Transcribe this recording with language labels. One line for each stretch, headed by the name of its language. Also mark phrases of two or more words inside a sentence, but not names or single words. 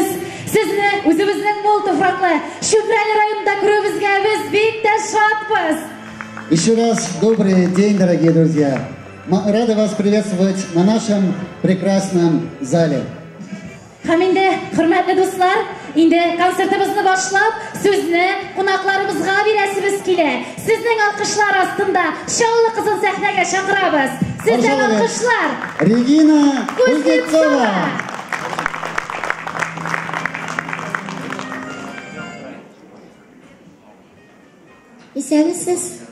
Tatar: Сезне үзебезнең мул туфраклы Шүбрәле районында күрүебезгә без бик тә шатбыз.
Russian: Еще раз добрый день, дорогие друзья. Мы рады вас приветствовать на нашем прекрасном зале.
Tatar: Һәм инде, хөрмәтле дуслар, инде концертыбызны башлап, сүзне кунакларыбызга бирәсебез килә. Сезнең алкышлар астында Чаллы кызын сәхнәгә чакырабыз. Сезнең алкышлар Регина Кузнецова. Исәнмесез?